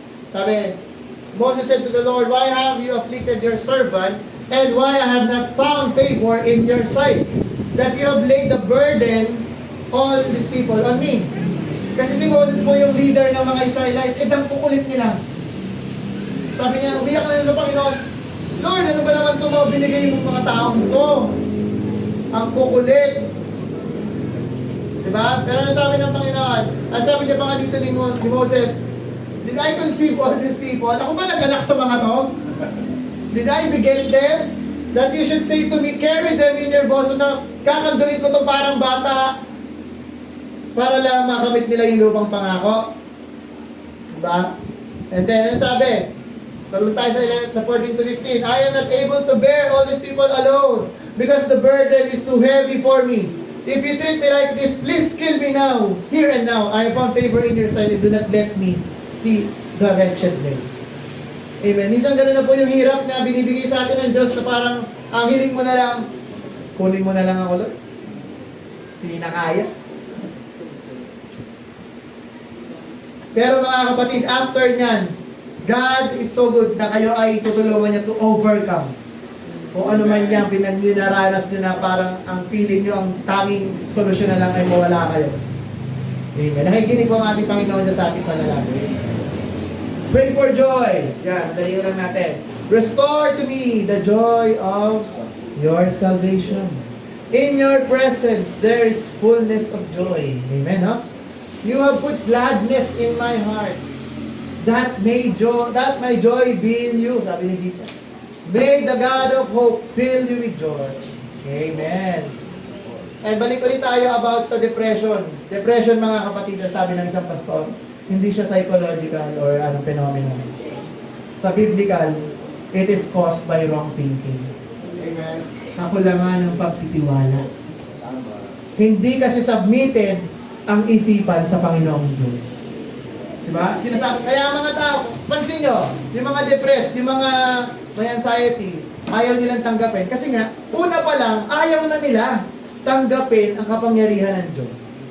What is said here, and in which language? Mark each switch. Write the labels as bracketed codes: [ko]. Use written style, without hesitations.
[en] Sabi, Moses said to the Lord, why have you afflicted your servant, and why I have not found favor in your sight, that you have laid the burden all these people on me? [tl] Kasi si Moses po yung leader ng mga Israelites, ang kukulit nila. Sabi niya, umiyak na sa Panginoon, Lord, ano ba naman ito mga binigay mong mga taong to? Ang kukulit. Diba? Pero ano sabi ng Panginoon? Ang sabi niya pa nga dito ni Moses, [en] did I conceive all these people? [tl] Ako ba nag-anak sa mga to? [en] Did I beget them? That you should say to me, carry them in your bosom [tl] na kakanduin ko to parang bata. para lang makamit nila yung lupang pangako. Diba? And then, ano sabi? Talong tayo sa 14 to 15. [en] I am not able to bear all these people alone because the burden is too heavy for me. If you treat me like this, please kill me now, here and now. I have found favor in your sight and do not let me see the wretchedness. Amen. [tl] Minsan ganun na po yung hirap na binibigay sa atin ng Diyos na parang ang hiling mo na lang, kunin mo na lang ako, Lord. Hindi na kaya. Pero mga kapatid, after nyan, [en] God is so good [tl] na kayo ay tutulungan niya to overcome. Kung ano man yan, pinanaranas nyo na parang ang feeling nyo, ang tanging solusyon na lang ay mawala kayo. Amen. Nakikinig po ang ating Panginoon niya sa ating panalangin. [en] Pray for joy. [tl] Yan, dali lang natin. [en] Restore to me the joy of your salvation. In your presence, there is fullness of joy. Amen, no? You have put gladness in my heart. That my joy be in you. [tl] Sabi ni Jesus. [en] May the God of hope fill you with joy. [tl] Amen. Ay, balik ulit tayo about sa depression. Depression, mga kapatid, sabi ng isang pastor, hindi siya psychological or anong phenomenon. [en] Sa biblical, it is caused by wrong thinking. Amen. [tl] Kakulangan ng pagtitiwala. Tama. Hindi kasi submitted ang isipan sa Panginoong Diyos. Diba? Sinasabi, kaya mga tao, pansin nyo, yung mga depressed, yung mga may anxiety, ayaw nilang tanggapin. Kasi nga, una pa lang, ayaw na nila tanggapin ang kapangyarihan ng Diyos.